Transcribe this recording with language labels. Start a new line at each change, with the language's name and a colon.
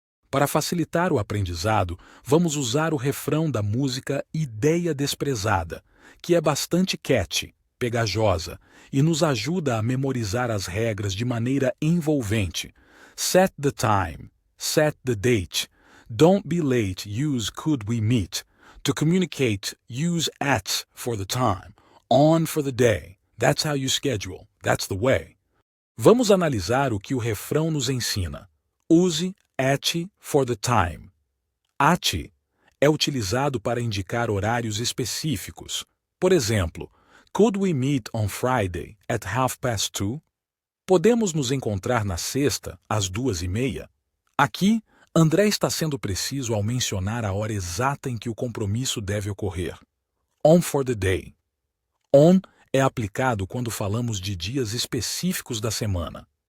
Portuguese: Para facilitar o aprendizado, vamos usar o refrão da música Ideia Desprezada, que é bastante catchy, pegajosa, e nos ajuda a memorizar as regras de maneira envolvente.
English: Set the time. Set the date. Don't be late, use could we meet. To communicate, use at for the time. On for the day. That's how you schedule. That's the way.
Portuguese: Vamos analisar o que o refrão nos ensina.
English: Use at for the time.
Portuguese: At é utilizado para indicar horários específicos. Por exemplo,
English: could we meet on Friday at 2:30?
Portuguese: Podemos nos encontrar na sexta às 2:30? Aqui, André está sendo preciso ao mencionar a hora exata em que o compromisso deve ocorrer.
English: On for the day.
Portuguese: On é aplicado quando falamos de dias específicos da semana.